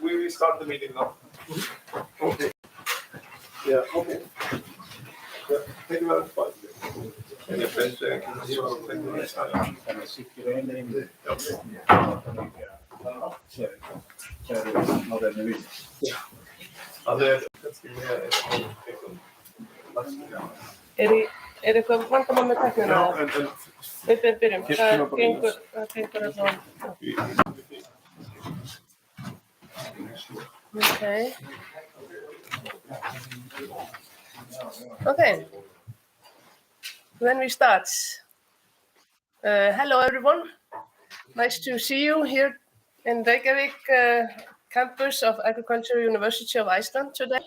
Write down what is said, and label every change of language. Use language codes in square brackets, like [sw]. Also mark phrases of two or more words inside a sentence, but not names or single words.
[en] start the meeting now. Okay. Yeah, okay. Yeah, thank you very much. [is] Er eitthvað vandamál með tæknina? Við byrjum. Það gengur allavega. [en] Okay. Then we start. Hello everyone. Nice to see you here in Reykjavik campus of Agricultural University of Iceland today.